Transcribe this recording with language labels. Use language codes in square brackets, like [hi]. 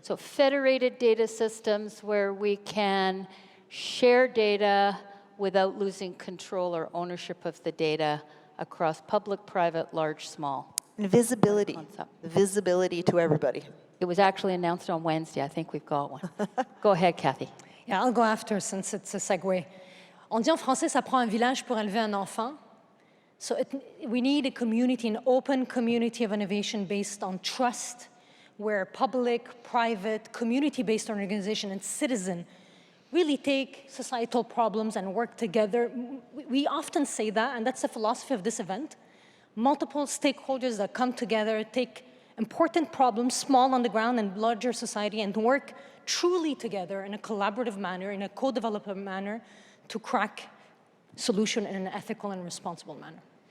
[en] So federated data systems where we can share data without losing control or ownership of the data across public, private, large, small. And visibility. Visibility to everybody. It was actually announced on Wednesday. I think we've got one. Go ahead, Kathy. Yeah, I'll go after since it's a segue. [fr] On dit en français, ça prend un village pour élever un enfant. [en] So we need a community, an open community of innovation based on trust, where public, private, community-based organization and citizen really take societal problems and work together. We often say that, and that's the philosophy of this event. Multiple stakeholders that come together, take important problems, small on the ground and larger society, and work truly together in a collaborative manner, in a co-development manner, to crack solution in an ethical and responsible manner.